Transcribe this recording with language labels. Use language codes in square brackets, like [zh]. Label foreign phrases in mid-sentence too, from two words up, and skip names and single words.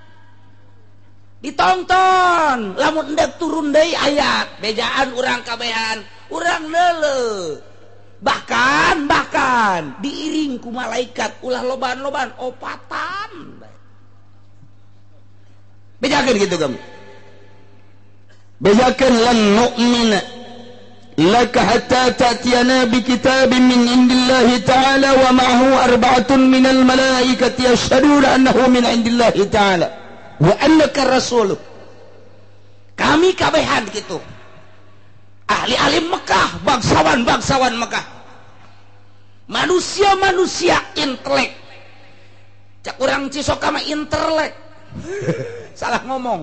[su] ditonton lamun endek turun deui ayat bejaan urang kabehan urang leuleuh bahkan diiring ku malaikat ulah loban-loban opatan bejakeun gitu kamu bejakeun [ar] لن نؤمن لك حتى تأتينا بكتاب من عند الله تعالى ومعه أربعة من الملائكة يشهدون أنه من عند الله تعالى وأنك رسول. Kami kabehan gitu ahli-ahli Mekah, bangsawan Mekah, manusia intelek, cak urang Cisoka mah intelek salah ngomong.